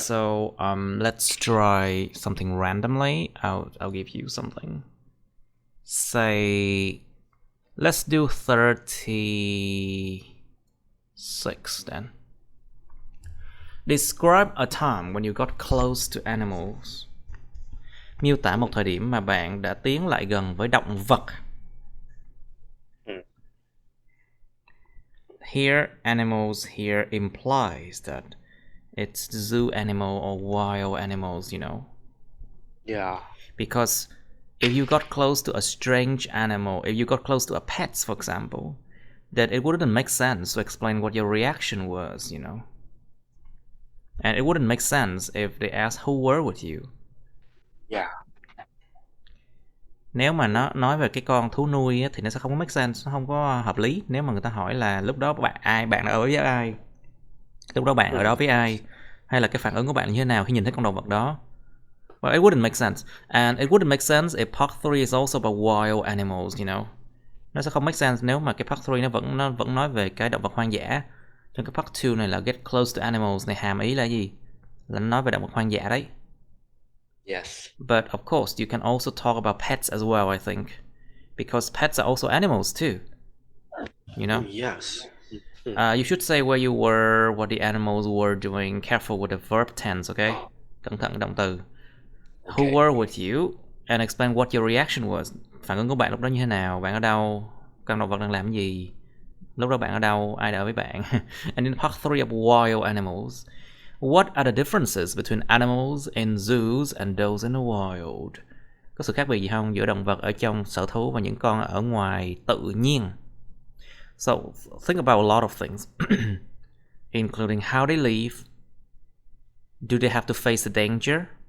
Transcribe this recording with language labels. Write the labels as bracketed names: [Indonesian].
[English] so let's try something randomly. I'll give you something. Say, let's do 36 then. Describe a time when you got close to animals. [Vietnamese] Miêu tả một thời điểm mà bạn đã tiến lại gần với động vật. [English] Here, animals here implies that it's zoo animal or wild animals, Yeah. Because if you got close to a strange animal, if you got close to a pet, for example, that it wouldn't make sense to explain what your reaction was, And it wouldn't make sense if they asked who were with you. Yeah. [Vietnamese] Nếu mà nó nói về cái con thú nuôi á, thì nó sẽ không có make sense, nó không có hợp lý. Nếu mà người ta hỏi là lúc đó bạn ở với ai, lúc đó bạn ở đó với ai, hay là cái phản ứng của bạn như thế nào khi nhìn thấy con động vật đó. [English] Well, it wouldn't make sense. And it wouldn't make sense if part 3 is also about wild animals, [Vietnamese] Nó sẽ không make sense nếu mà cái part 3 nó vẫn nói về cái động vật hoang dã. Trong cái part 2 này là [English] get close to animals [Vietnamese] này hàm ý là gì? Là nó nói về động vật hoang dã đấy. [English] Yes. But of course, you can also talk about pets as well, I think. Because pets are also animals too. Yes. You should say where you were, what the animals were doing. Careful with the verb tense, okay? [Vietnamese] Cẩn thận động từ. [English] Okay. Who were with you, And explain what your reaction was. [Vietnamese] Phản ứng của bạn lúc đó như thế nào? Bạn ở đâu? Con động vật đang làm cái gì? Lúc đó bạn ở đâu? Ai đã ở với bạn? [English] And in part 3 of wild animals, what are the differences between animals in zoos and those in the wild? [Vietnamese] Có sự khác biệt gì không giữa động vật ở trong sở thú và những con ở ngoài tự nhiên? [English] So think about a lot of things, including how they live. Do they have to face the danger?